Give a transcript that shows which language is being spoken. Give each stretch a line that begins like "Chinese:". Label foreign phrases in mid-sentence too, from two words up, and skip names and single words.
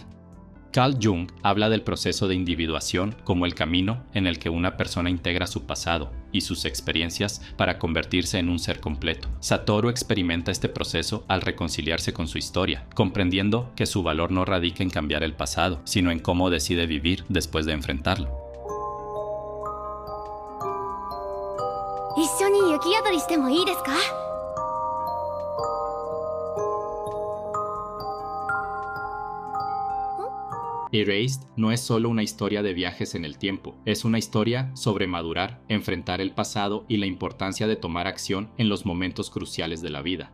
Spanish: Carl Jung habla del proceso de individuación como el camino en el que una persona integra su pasado y sus experiencias para convertirse en un ser completo. Satoru experimenta este proceso al reconciliarse con su historia, comprendiendo que su valor no radica en cambiar el pasado, sino en cómo decide vivir después de enfrentarlo.
Japanese: 一緒に雪宿りしてもいいですか？
Spanish: Erased no es solo una historia de viajes en el tiempo, es una historia sobre madurar, enfrentar el pasado y la importancia de tomar acción en los momentos cruciales de la vida.